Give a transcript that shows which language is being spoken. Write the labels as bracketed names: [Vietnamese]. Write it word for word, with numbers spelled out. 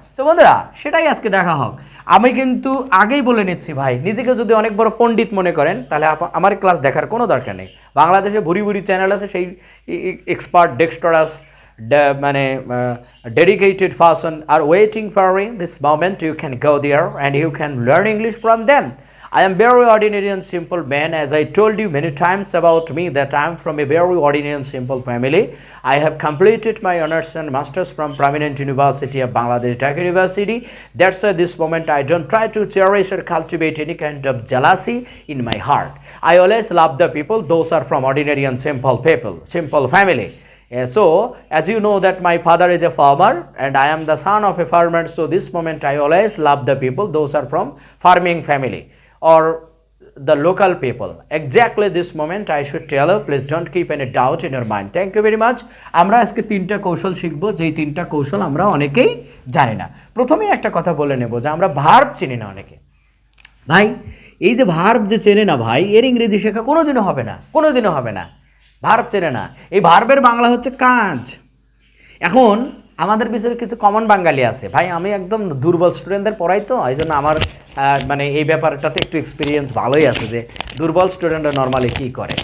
[Bangla] তো বন্ধুরা সেটাই আজকে দেখা হোক। আমি কিন্তু আগেই বলে নিচ্ছি ভাই, নিজেকে যদি অনেক বড় পণ্ডিত মনে করেন তাহলে আমার ক্লাস দেখার কোনো দরকার নেই। বাংলাদেশে ভুরি ভুরি চ্যানেল আছে, সেই [English] Expert dexterous মানে dedicated person আর waiting for this moment, you can go there and you can learn English from them. I am very ordinary and simple man, as I told you many times about me that I am from a very ordinary and simple family. I have completed my honors and masters from prominent university of Bangladesh, Dhaka University. That's why this moment I don't try to cherish or cultivate any kind of jealousy in my heart. I always love the people, those are from ordinary and simple people, simple family. Uh, so, as you know that my father is a farmer and I am the son of a farmer, so this moment I always love the people, those are from farming family. Or the local people. Exactly this moment I should tell her, please don't keep any doubt in your mind. Thank you very much. [Bangla] আমরা আজকে তিনটা কৌশল শিখবো, যেই তিনটা কৌশল আমরা অনেকেই জানি না। প্রথমেই একটা কথা বলে নেব যে আমরা ভার্ব চিনি না অনেকে। ভাই এই যে ভার্ব যে চেনে না ভাই, এর ইংরেজি শেখা কোনোদিনও হবে না, কোনোদিনও হবে না। ভার্ব চেনে না। এই ভার্বের বাংলা হচ্ছে কাজ। এখন আমাদের বিষয়ে কিছু কমন বাঙালি আছে ভাই, আমি একদম দুর্বল স্টুডেন্টদের পড়াই, তো এই জন্য আমার মানে এই ব্যাপারটাতে একটু এক্সপিরিয়েন্স ভালোই আছে যে দুর্বল স্টুডেন্টরা নর্মালি কী করে।